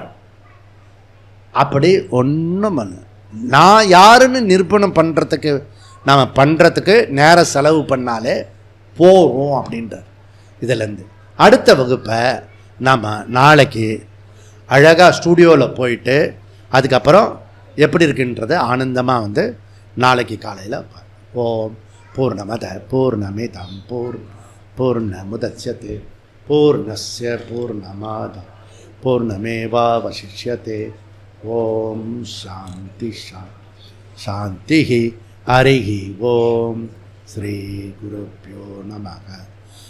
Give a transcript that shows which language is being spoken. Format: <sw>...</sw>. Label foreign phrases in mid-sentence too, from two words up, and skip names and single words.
<ta>அப்படி ஒன்றும் பண்ண, நான் யாருன்னு நிரூபணம் பண்ணுறதுக்கு நாம் பண்ணுறதுக்கு நேரம் செலவு பண்ணாலே போகும் அப்படின்றார். இதிலேருந்து அடுத்த வகுப்பை நாம் நாளைக்கு அழகாக ஸ்டூடியோவில் போயிட்டு அதுக்கப்புறம் எப்படி இருக்குன்றதை ஆனந்தமாக நாளைக்கு காலையில்</ta> <sa>ॐ पूर्णमदः पूर्णमिदं पूर्णमुदच्यते पूर्णस्य पूर्णमादाय पूर्णमेवावशिष्यते. ॐ शान्तिः शान्तिः. हरिः ॐ श्री गुरुभ्यो नमः.</sa>